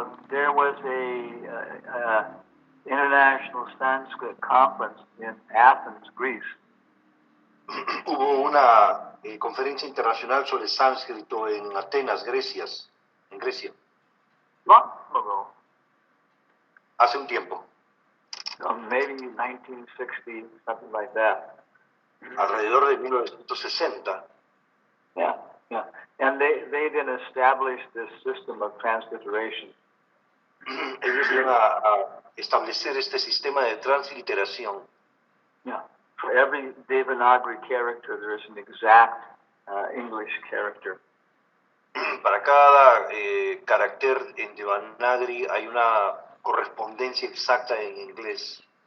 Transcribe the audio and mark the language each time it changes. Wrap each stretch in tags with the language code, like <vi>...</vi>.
<en>There was a international Sanskrit conference in Athens, Greece.</en> <es>Hubo una conferencia internacional sobre sánscrito en Atenas, en Grecia,</es> <en>Long ago,</en> <es>hace un tiempo,</es> <en>maybe 1960, something like that.</en> <es>alrededor de 1960.</es> <en>Yeah. And they then established this system of transliteration.</en> <es>Ellos iban a establecer este sistema de transliteración.</es> <en>Yeah. For every Devanagari character, there is an exact English character.</en> <es>Para cada carácter en Devanagari hay una correspondencia exacta en inglés.</es>